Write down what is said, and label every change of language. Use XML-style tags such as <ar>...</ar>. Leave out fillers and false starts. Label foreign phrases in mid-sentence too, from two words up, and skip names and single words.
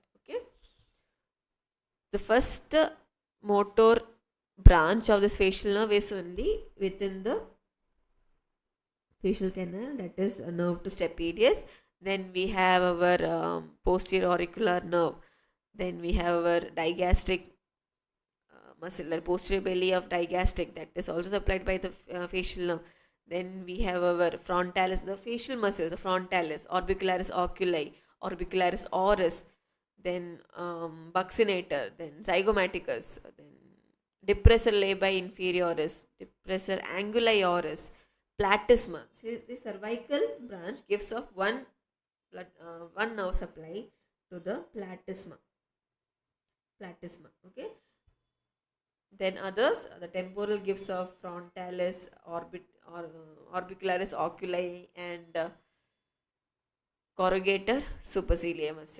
<en>Okay, the first motor branch of this facial nerve is only within the facial canal, that is a nerve to stapedius. Then we have our posterior auricular nerve. Then we have our digastric muscle, the posterior belly of digastric, that is also supplied by the facial nerve. Then we have our frontalis, the facial muscles, the frontalis, orbicularis oculi, orbicularis oris, then buccinator, then zygomaticus, then depressor labii inferioris, depressor anguli oris, platysma. See, the cervical branch gives off one nerve supply to the platysma. Okay, then others, the temporal gives off frontalis, or orbicularis oculi, and corrugator superciliary muscle.</en>